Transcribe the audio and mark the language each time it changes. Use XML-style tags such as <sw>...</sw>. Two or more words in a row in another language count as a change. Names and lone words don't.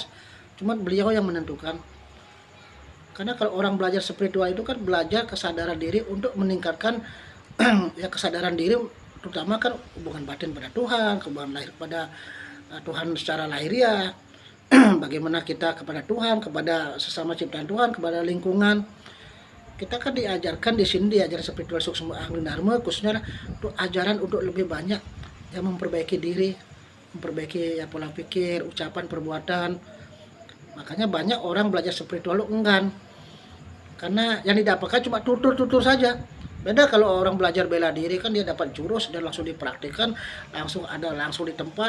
<id>Cuma beliau yang menentukan. Karena kalau orang belajar spiritual itu kan belajar kesadaran diri untuk meningkatkan ya kesadaran diri, terutama kan hubungan batin pada Tuhan, hubungan lahir pada Tuhan secara lahiriah. Bagaimana kita kepada Tuhan, kepada sesama ciptaan Tuhan, kepada lingkungan. Kita kan diajarkan di sini, diajaran spiritual suksma Anglin Dharma khususnya untuk ajaran untuk lebih banyak yang memperbaiki diri, memperbaiki ya pola pikir, ucapan, perbuatan. Makanya banyak orang belajar spiritual enggan, karena yang didapatkan cuma tutur-tutur saja. Beda kalau orang belajar bela diri, kan dia dapat jurus dan langsung dipraktikkan, langsung di tempat.</id>